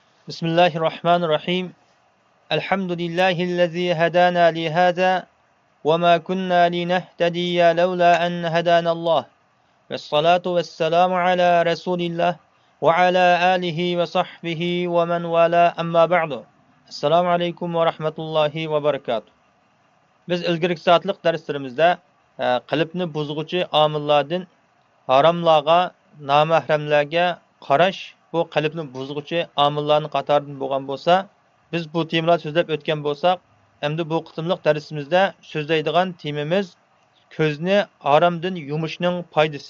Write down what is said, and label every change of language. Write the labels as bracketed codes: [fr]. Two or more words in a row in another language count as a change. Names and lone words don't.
[ar] بسم الله الرحمن الرحيم. الحمد لله الذي هدانا لهذا وما كنا لنهتدي لولا أن هدانا الله. والصلاة والسلام على رسول الله وعلى آله وصحبه ومن والاه أما بعد. السلام عليكم ورحمة الله وبركاته. [uz] Biz ilgirki saatlik derslerimizde qalbni buzg'uchi omillardan haromlarga, nomahremlarga qarash bu qalbni buzg'uchi omillarning qatoridan bo'lgan bo'lsa, biz bu temalarni so'zlab o'tgan bo'lsak, endi bu qitimliq darsimizda so'zlaydigan temamiz ko'zni haromdan yumishning foydasi.